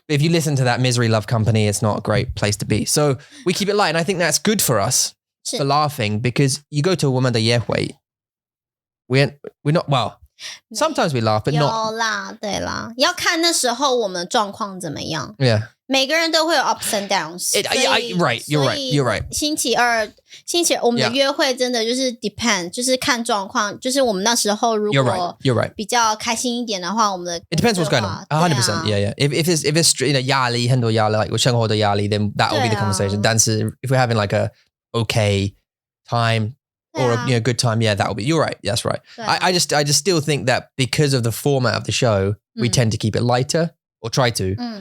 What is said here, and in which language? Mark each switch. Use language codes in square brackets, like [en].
[en] If you listen to that Misery Love Company, it's not a great place to be. So we keep it light. And I think that's good for us for laughing because you go to a woman that we're not, well, sometimes we laugh, but [zh] 有 [en] not. [zh] 啦对啦要看那时候我们状况怎么样 [en] Yeah. [zh] 每个人都会有 [en] ups and downs Right, you're right. [zh] 星期二我们的约会真的就是 depend 就是看状况就是我们那时候如果 [en] You're right. [zh] 比较开心一点的话我们的 [en] It depends what's going on. 100%. Yeah. If it's [zh] 压力很多压力 [en] like [zh] 生活的压力 [en] then that will be the conversation. [zh] 但是 [en] if we're having like a okay time or a good time, yeah, that will be. You're right. That's right. I just still think that because of the format of the show, we tend to keep it lighter or try to.